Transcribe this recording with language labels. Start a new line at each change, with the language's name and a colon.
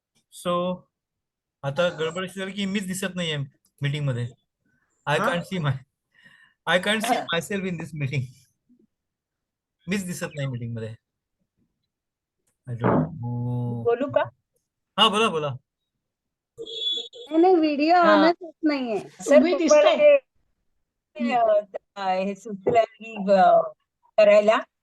Marathi: So आता गडबड अशी झाली की मीच दिसत नाहीये मीटिंग मध्ये.
English: I can't see myself in this meeting.
Marathi: मीच दिसत नाही मीटिंग मध्ये.
English: I don't know.
Marathi: बोलू का? हा बोला बोला. नाही व्हिडिओ हा. ऑनच होत नाहीये. तुम्ही दिसताय. हे सुचलं की करायला.